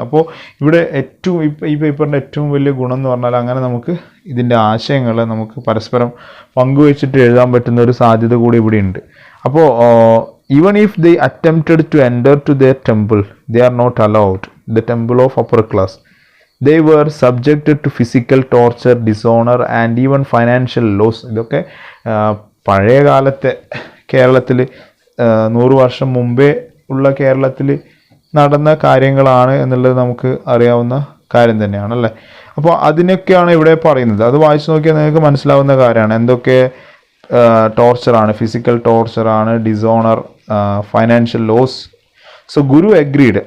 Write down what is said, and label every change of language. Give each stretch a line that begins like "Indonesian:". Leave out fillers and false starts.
Malayalam: അപ്പോൾ ഇവിടെ ഈ പേപ്പറിൻ്റെ ഏറ്റവും വലിയ ഗുണം എന്ന് പറഞ്ഞാൽ അങ്ങനെ നമുക്ക് ഇതിൻ്റെ ആശയങ്ങൾ നമുക്ക് പരസ്പരം പങ്കുവെച്ചിട്ട് എഴുതാൻ പറ്റുന്ന ഒരു സാധ്യത കൂടി ഇവിടെ ഉണ്ട്.
English: അപ്പോൾ even if they attempted to enter to their temple, they are not allowed the temple of upper class. They were subjected to physical torture, dishonor and even financial loss.
Malayalam: ഇതൊക്കെ പഴയ കാലത്തെ കേരളത്തിൽ 100 വർഷം മുമ്പേ ഉള്ള കേരളത്തിൽ നടന്ന കാര്യങ്ങളാണ് എന്നുള്ളത് നമുക്ക് അറിയാവുന്ന കാര്യം തന്നെയാണ് അല്ലേ. അപ്പോൾ അതിനൊക്കെയാണ് ഇവിടെ പറയുന്നത്. അത് വായിച്ചു നോക്കിയാൽ നിങ്ങൾക്ക് മനസ്സിലാവുന്ന കാര്യമാണ് എന്തൊക്കെ ടോർച്ചറാണ്. Physical ടോർച്ചറാണ്, dishonour, financial loss,
English: So Guru agreed.